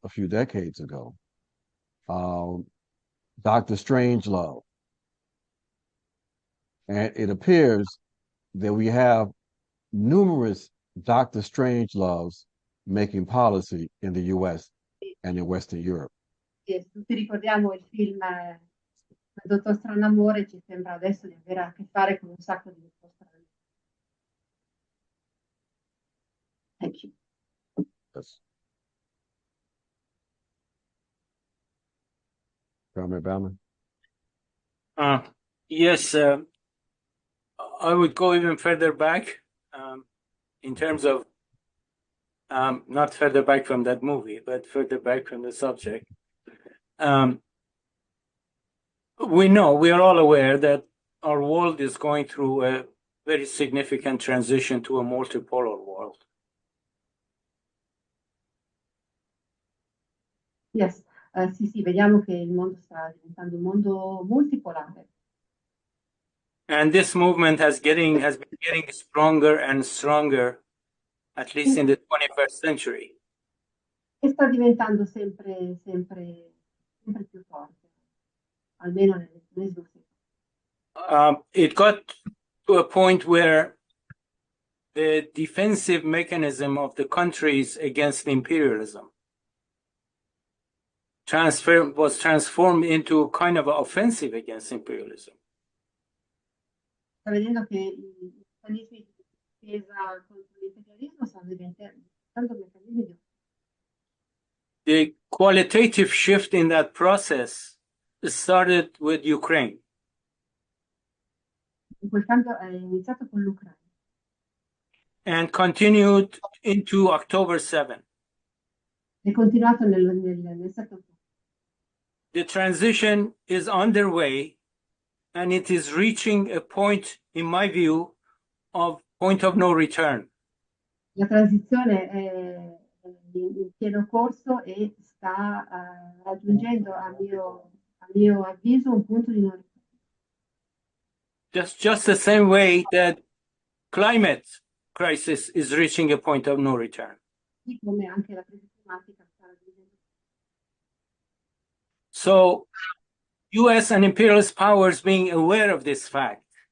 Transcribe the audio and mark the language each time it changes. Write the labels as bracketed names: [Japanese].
[English] a few decades ago, Dr. Strangelove. And it appears that we have numerous Dr. Strangeloves making policy in the U.S. and in Western Europe. [Italian] Sì, tutti ricordiamo il film Dottor Stranamore, ci sembra adesso di avere a che fare con un sacco di Dottor Stranamore. [English] Thank you. Yes. Comment, Bauman? Yes, I would go even further back in terms of not further back from that movie, but further back from the subject. We are all aware that our world is going through a very significant transition to a multipolar world. [Italian] Yes, sì, vediamo che il mondo sta diventando un mondo multipolare. [English] And this movement has been getting stronger and stronger, at least in the 21st century. [Italian] E sta diventando sempre più forte, almeno nel XX secolo. [English] It got to a point where the defensive mechanism of the countries against imperialism was transformed into a kind of an offensive against imperialism. [Italian] Sta vedendo che i meccanismi di difesa contro l'imperialismo stanno diventando meccanismi di [English] the qualitative shift in that process started with Ukraine. [Italian] Quel cambio è iniziato con l'Ucraina [English] And continued into October 7. [Italian] è continuato nel 7 ottobre. [English] The transition is underway and it is reaching a point, in my view, of point of no return. [Italian] La transizione è in pieno corso e sta raggiungendo, a mio avviso, un punto di non ritorno. [English] Just the same way that climate crisis is reaching a point of no return. [Italian] Così come anche la crisi climatica sta raggiungendo. [English] So, U.S. and imperialist powers being aware of this fact